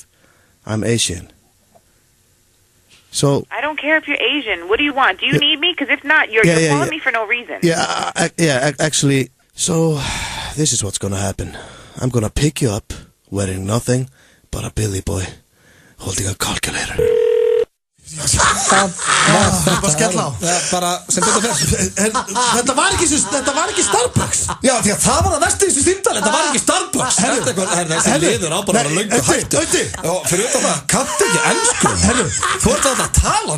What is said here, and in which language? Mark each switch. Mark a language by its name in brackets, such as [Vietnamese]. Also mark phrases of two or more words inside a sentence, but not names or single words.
[English] I'm Asian. So... I don't care if you're Asian. What do you want? Do you need me? Because if not, you're calling me for no reason. Actually, so this is what's going to happen. I'm going to pick you up wearing nothing but a Billy boy holding a calculator. [Icelandic] Bara skella á bara sem betur fer Þetta var ekki Starbucks. Já, því að það var það versta í þessu símtali. Þetta var ekki Starbucks. Þessi liður á bara löngu hættu. Og fyrir utan það, kanntu ekki ensku. Þú ert að tala